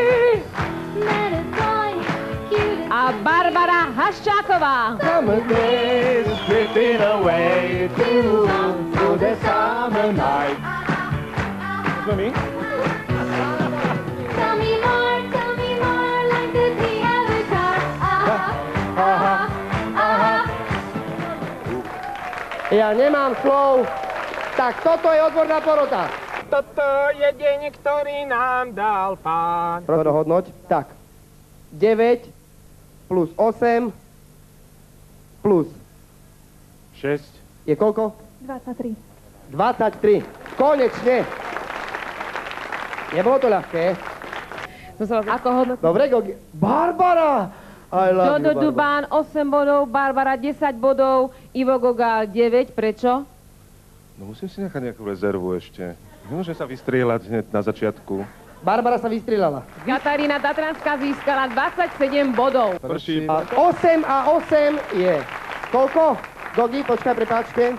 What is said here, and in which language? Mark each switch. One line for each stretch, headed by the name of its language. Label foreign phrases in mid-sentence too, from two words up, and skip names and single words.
Slovak: A Barbara Haščáková.
English: Summer days drifting away to the summer night. For me? Tell me more, like the three other cars.
Slovak: Ja nemám slov. Tak toto je odborná porota. Toto je deň, ktorý nám dal Pán. Dohodnoť. Tak. 9 plus 8 plus 6. je koľko? 23. 23. Konečne. Nebolo to ľahké. Ako hodnotí? Dobre, Gogi.
English: Barbara! I love Dodo you, Barbara.
Slovak: Dubán 8 bodov, Barbara 10 bodov, Ivo Gogál 9. Prečo? No musím si nechať nejakú rezervu ešte. Nemôžem sa vystrieľať hneď na začiatku. Barbara sa vystrieľala. Katarína Tatranská získala 27 bodov. Prší. A 8 a 8 je... Koľko? Gogi, počkaj, prepáčte.